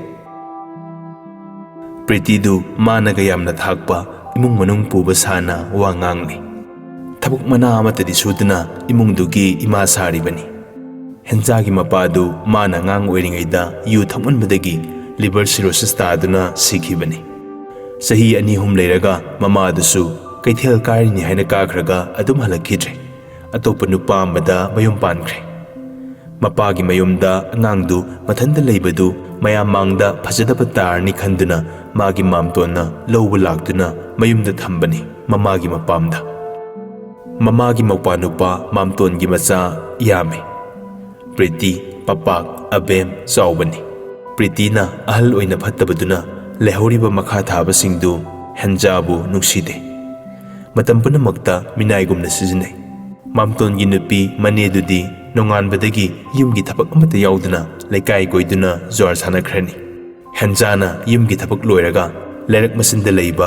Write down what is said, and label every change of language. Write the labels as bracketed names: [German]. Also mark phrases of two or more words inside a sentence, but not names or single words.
[Manipuri] Priti du managa yamna thakpa imung manung puba sana wa ngangni thabuk mana amatadi suduna imungdugi ima saribani henjagi mapadu mana ngang oiringaida yu thamanbadagi [English] liver cirrhosis [Manipuri] taduna sikhibani sahi ani hum leiraga mama dusu kaithel karini haina kakhraga adum halakidre atopa nupa amada mayum pankre Mapagi mayumda angangdu mathanda leibadu mayam mangda phajadaba tarni khanduna magi mamtona lowba laktuna mayumda thambani mamagi mapamda mamagi maupanupa mamtongi macha yame Priti papak abem chawbani Priti na ahal oina phattabaduna lehoriba makha thaba singdu henjabu nukside matam punamakta minaigumna sizinai mamtongi nupi manedudi nonganbadagi yumgi thabak amata yauduna laikai goiduna jor sanakhrani henjana yumgi thabak loiraga lerak masinda leiba